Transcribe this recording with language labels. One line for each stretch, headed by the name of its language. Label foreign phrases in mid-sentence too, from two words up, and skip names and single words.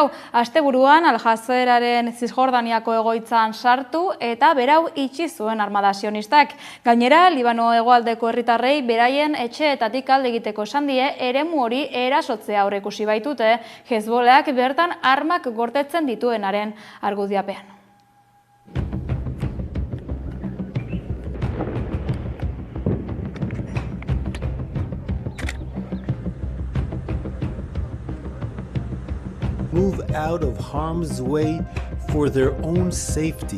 Basque: Asteburuan Al-Jazeraren Zisjordaniako egoitzan sartu eta berau itxi zuen armada sionistak. Gainera, Libano hegoaldeko herritarrei beraien etxeetatik alde egiteko esan die eremu hori erasotzea aurreikusi baitute, Hezbollahak bertan armak gortetzen dituenaren argudiapean.
English: Move out of harm's way for their own safety.